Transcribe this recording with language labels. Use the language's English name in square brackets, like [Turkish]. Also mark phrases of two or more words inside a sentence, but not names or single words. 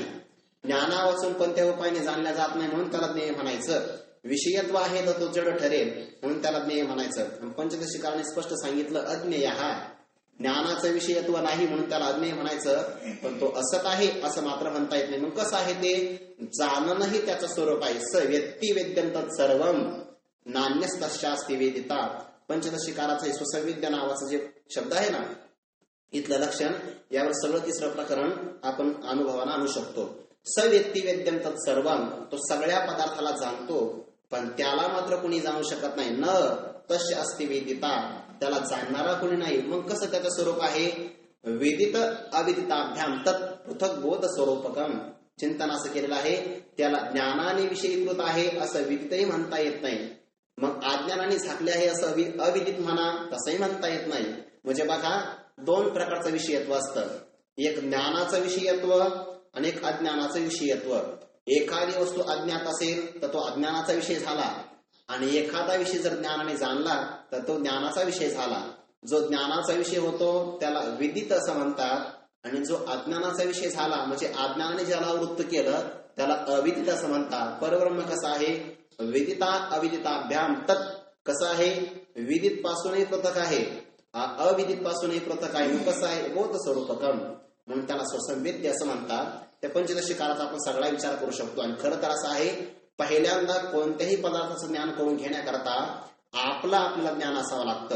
[Marathi] ज्ञानावाचून कोणत्या उपायाने जाणल्या जात नाही म्हणून त्याला ज्ञेय म्हणायचं. विषयत्व आहे तर तो जड ठरेल म्हणून त्याला ज्ञेय म्हणायचं. पंचदशीकाराने स्पष्ट सांगितलं अज्ञेय हा ज्ञानाचं विषयत्व नाही म्हणून त्याला अज्ञेय म्हणायचं. पण तो असत आहे असं मात्र म्हणता येत नाही. मग कसं आहे ते? जाणणंही त्याचं स्वरूप आहे. [Sanskrit] स व्यक्ती वेद्यंत सर्वम नान्यस्तस्यास्ति वेदिता. [Marathi] पंचदशीकाराचं स्वसंविद्या नावाचं जे शब्द आहे ना, इथलं लक्षण यावर सगळं तिसरं प्रकरण आपण अनुभवानं आणू शकतो. [Sanskrit] स व्यक्ती वेद्यंत सर्वम, [Marathi] तो सगळ्या पदार्थाला जाणतो पण त्याला मात्र कुणी जाणू शकत नाही. [Sanskrit] न तस्य अस्ति वेदिता, [Marathi] त्याला जाणणारा कोणी नाही. मग कसं त्याचं स्वरूप आहे? [Sanskrit] वेदित अविदिताभ्याम तत् पृथक बोध स्वरूपकम. [Marathi] चिंतन असं केलेलं आहे. त्याला ज्ञानाने विषयीकृत आहे असं विदितही म्हणता येत नाही. मग अज्ञानाने झाकले आहे असं अविदित म्हणा तसंही म्हणता येत नाही. म्हणजे बघा, दोन प्रकारचं विषयत्व असतं. एक ज्ञानाचं विषयत्व आणि एक अज्ञानाचं विषयत्व. एखादी वस्तू अज्ञात असेल तर तो अज्ञानाचा विषय झाला आणि एखादा विषय जर ज्ञानाने जाणला तर तो ज्ञानाचा विषय झाला. जो ज्ञानाचा विषय होतो त्याला विदित असं म्हणतात आणि जो अज्ञानाचा विषय झाला म्हणजे अज्ञानाने ज्याला वृत्त केलं त्याला अविदित असं म्हणतात. परब्रह्म कसं आहे? [Sanskrit] विदिता अविदिताभ्याम तत्. [Marathi] कसं आहे? विदित पासूनही पृथक आहे, अविदित पासूनही पृथक आहे. कसं आहे? [Sanskrit] बोध स्वरूपकम [Marathi] म्हणून त्याला स्वसंवेद्य असं म्हणतात. त्या पंचदशी काळात आपण सगळा विचार करू शकतो. आणि खरं तर असं आहे, पहिल्यांदा कोणत्याही पदार्थाचं ज्ञान करून घेण्याकरता आपल्याला ज्ञान असावं लागतं.